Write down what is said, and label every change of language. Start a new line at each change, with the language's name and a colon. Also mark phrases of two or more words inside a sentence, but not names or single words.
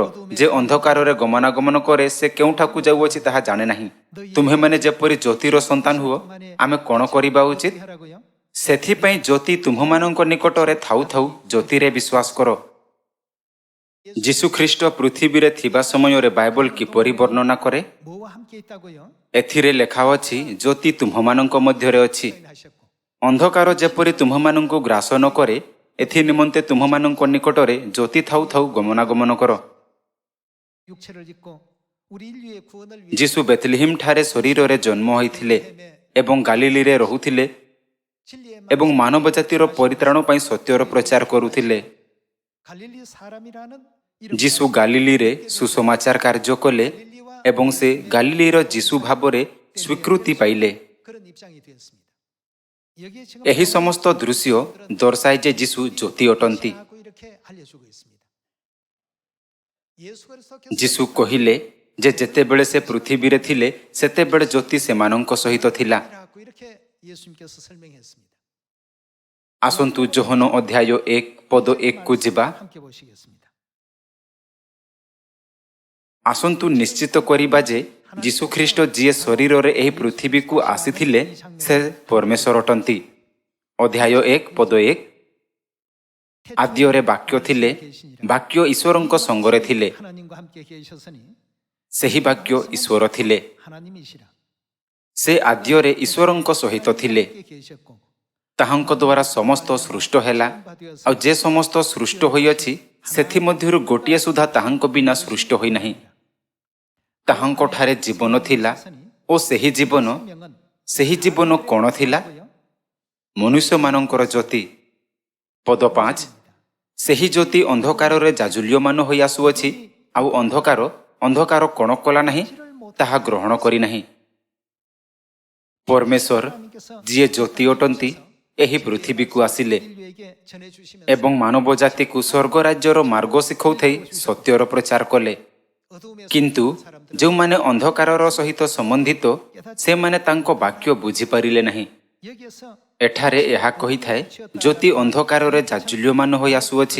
Odia: ଯେ ଅନ୍ଧକାରରେ ଗମନାଗମନ କରେ, ସେ କେଉଁଠାକୁ ଯାଉଅଛି ତାହା ଜାଣେ ନାହିଁ। ତୁମ୍ଭେମାନେ ଯେପରି ଜ୍ୟୋତିର ସନ୍ତାନ ହୁଅ, ଆମେ କ'ଣ କରିବା ଉଚିତ? ସେଥିପାଇଁ ଜ୍ୟୋତି ତୁମ୍ଭମାନଙ୍କ ନିକଟରେ ଥାଉ ଥାଉ ଜ୍ୟୋତିରେ ବିଶ୍ୱାସ କର। ଯୀଶୁ ଖ୍ରୀଷ୍ଟ ପୃଥିବୀରେ ଥିବା ସମୟରେ ବାଇବଲ କିପରି ବର୍ଣ୍ଣନା କରେ?
Korean: 뭐와 함께 있다고요?
Odia: ଏଥିରେ ଲେଖା ଅଛି, ଜ୍ୟୋତି ତୁମ୍ଭମାନଙ୍କ ମଧ୍ୟରେ ଅଛି।
Korean: 하셨고
Odia: ଅନ୍ଧକାର ଯେପରି ତୁମ୍ଭମାନଙ୍କୁ ଗ୍ରାସ ନ କରେ, ଏଥି ନିମନ୍ତେ ତୁମ୍ଭମାନଙ୍କ ନିକଟରେ ଜ୍ୟୋତି ଥାଉ ଥାଉ ଗମନାଗମନ କର।
Korean: 육체를 입고 우리 인류의 구원을
Odia: ଯୀଶୁ ବେଥଲିହିମ୍ ଠାରେ ଶରୀରରେ ଜନ୍ମ ହୋଇଥିଲେ ଏବଂ ଗାଲିଲିରେ ରହୁଥିଲେ
Korean: 진리의
Odia: ଏବଂ ମାନବ ଜାତିର ପରିତ୍ରାଣ ପାଇଁ ସତ୍ୟର ପ୍ରଚାର କରୁଥିଲେ।
Korean: 갈릴리 사람이라는
Odia: ଯୀଶୁ ଗାଲିଲିରେ ସୁସମାଚାର କାର୍ଯ୍ୟ କଲେ ଏବଂ ସେ ଗାଲିଲିର ଯୀଶୁ ଭାବରେ ସ୍ୱୀକୃତି ପାଇଲେ।
Korean: 그런 입장이 되었습니다. 여기에 지금
Odia: ଏହି ସମସ୍ତ ଦୃଶ୍ୟ ଦର୍ଶାଏ ଯେ ଯୀଶୁ ଜ୍ୟୋତି ଅଟନ୍ତି।
Korean: 하고 이렇게 알려주고 있습니다. 예수 그리스도께서
Odia: ଯୀଶୁ କହିଲେ ଯେ ଯେତେବେଳେ ସେ ପୃଥିବୀରେ ଥିଲେ ସେତେବେଳେ ଜ୍ୟୋତି ସେମାନଙ୍କ ସହିତ ଥିଲା।
Korean: 하고 이렇게 예수님께서 설명했습니다.
Odia: ଆସନ୍ତୁ ଯୋହନ ଅଧ୍ୟାୟ 1 ପଦ 1କୁ ଯିବା।
Korean: 함께 보시겠습니다.
Odia: ଆସନ୍ତୁ ନିଶ୍ଚିତ କରିବା ଯେ ଯୀଶୁଖ୍ରୀଷ୍ଟ ଯିଏ ଶରୀରରେ ଏହି ପୃଥିବୀକୁ ଆସିଥିଲେ ସେ ପରମେଶ୍ୱର ଅଟନ୍ତି। ଅଧ୍ୟାୟ 1 ପଦ 1। ଆଦ୍ୟରେ ବାକ୍ୟ ଥିଲେ, ବାକ୍ୟ ଈଶ୍ୱରଙ୍କ ସଙ୍ଗରେ ଥିଲେ,
Korean: 하나님과 함께 계셨으니
Odia: ସେହି ବାକ୍ୟ ଈଶ୍ୱର ଥିଲେ।
Korean: 하나님이시라.
Odia: ସେ ଆଦ୍ୟରେ ଈଶ୍ୱରଙ୍କ ସହିତ ଥିଲେ।
Korean: 함께 계셨고
Odia: ତାହାଙ୍କ ଦ୍ୱାରା ସମସ୍ତ ସୃଷ୍ଟ ହେଲା, ଆଉ ଯେ ସମସ୍ତ ସୃଷ୍ଟ ହୋଇଅଛି ସେଥିମଧ୍ୟରୁ ଗୋଟିଏ ସୁଦ୍ଧା ତାହାଙ୍କ ବିନା ସୃଷ୍ଟ ହୋଇନାହିଁ। ତାହାଙ୍କଠାରେ ଜୀବନ ଥିଲା ଓ ସେହି ଜୀବନ କ'ଣ ଥିଲା? ମନୁଷ୍ୟମାନଙ୍କର ଜ୍ୟୋତି। ପଦ 5। ସେହି ଜ୍ୟୋତି ଅନ୍ଧକାରରେ ଜାଜୁଲ୍ୟମାନ ହୋଇ ଆସୁଅଛି, ଆଉ ଅନ୍ଧକାର କ'ଣ କଲା ନାହିଁ? ତାହା ଗ୍ରହଣ କରିନାହିଁ। ପରମେଶ୍ୱର ଯିଏ ଜ୍ୟୋତି ଅଟନ୍ତି ଏହି ପୃଥିବୀକୁ ଆସିଲେ
Korean: 인류에게 전해주시면서
Odia: ଏବଂ ମାନବ ଜାତିକୁ ସ୍ୱର୍ଗ ରାଜ୍ୟର ମାର୍ଗ ଶିଖାଉଥାଇ ସତ୍ୟର ପ୍ରଚାର କଲେ।
Korean: 어두움에서
Odia: କିନ୍ତୁ ଯେଉଁମାନେ ଅନ୍ଧକାରର ସହିତ ସମ୍ବନ୍ଧିତ ସେମାନେ ତାଙ୍କ ବାକ୍ୟ ବୁଝିପାରିଲେ ନାହିଁ।
Korean: 여기에서
Odia: ଏଠାରେ ଏହା କହିଥାଏ, ଜ୍ୟୋତି ଅନ୍ଧକାରରେ ଜାଜୁଲ୍ୟମାନ ହୋଇ ଆସୁଅଛି।